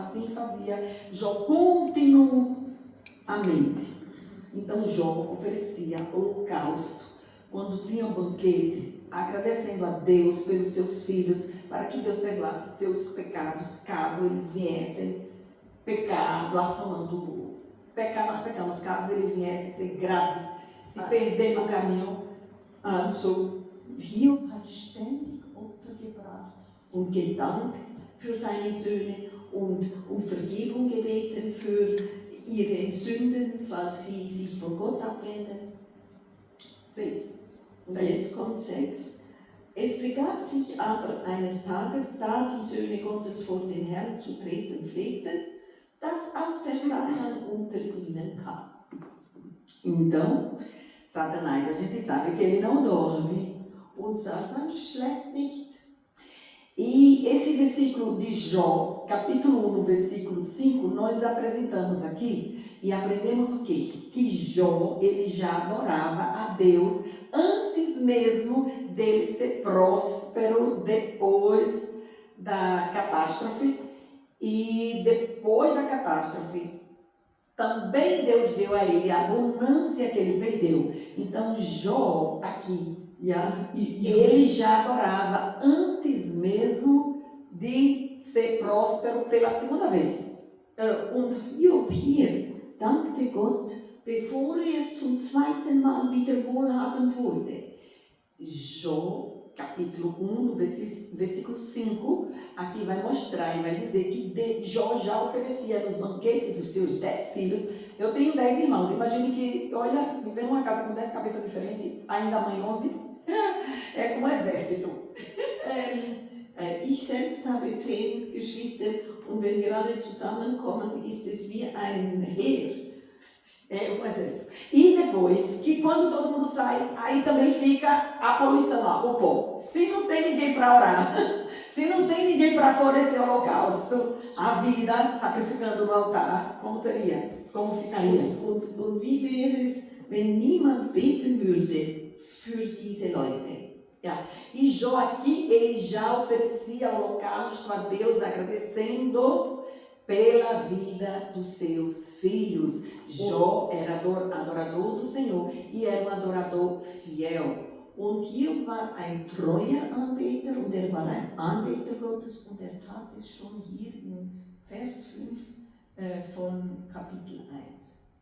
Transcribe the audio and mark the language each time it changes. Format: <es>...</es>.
<pt>Assim fazia Jó continuamente. Então Jó oferecia holocausto quando tinha um banquete, agradecendo a Deus pelos seus filhos, para que Deus perdoasse seus pecados, caso eles viessem pecar, blasfemando. Pecar nós pecamos, caso ele viesse ser grave, se perder no caminho.</pt> <de>Also, Hiob hat ständig Opfer gebracht und gedankt für seine Söhne und um Vergebung gebeten für ihre Sünden, falls sie sich von Gott abwenden. 6. Und jetzt kommt 6. Es begab sich aber eines Tages, da die Söhne Gottes vor den Herrn zu treten pflegten, dass auch der Satan unter ihnen kam.</de> <pt>Então, Satanás, a gente sabe que ele não dorme.</pt> <de>Und Satan schläft nicht.</de> <pt>E esse versículo de Jó, capítulo 1, no versículo 5, nós apresentamos aqui e aprendemos o quê? Que Jó, ele já adorava a Deus antes mesmo dele ser próspero depois da catástrofe. E depois da catástrofe, também Deus deu a ele a abundância que ele perdeu. Então Jó, aqui,</pt> <de>Ja,</de> <pt>ele já adorava antes mesmo de ser próspero pela segunda vez.</pt> <de>Und Hiob hier dankte Gott, bevor zum zweiten Mal wieder wohlhabend wurde.</de> <pt>Jó, capítulo 1, do versículo 5, aqui vai mostrar e vai dizer que Jó já oferecia nos banquetes dos seus 10 filhos. Eu tenho 10 irmãos, imagine que, olha, viver numa casa com 10 cabeças diferentes, ainda mãe 11, é como um exército.</pt> <de>Ich selbst habe 10 Geschwister und wenn wir alle zusammenkommen, ist es wie ein Heer.</de> <pt>É um exército. E depois, que quando todo mundo sai, aí também fica a poluição lá, o pó. Se não tem ninguém para orar, se não tem ninguém para fornecer holocausto, a vida sacrificando no altar, como seria? Como ficaria?</pt> <de>Und wie wäre es, wenn niemand beten würde für diese Leute?</de> <pt>E Jó aqui, ele já oferecia holocausto a Deus, agradecendo pela vida dos seus filhos. Jó era adorador do Senhor e era um adorador fiel.</pt> <de>Und Hiob war ein treuer Anbeter und er war ein Anbeter Gottes und er tat es schon hier in Vers 5 von Kapitel 1.</de>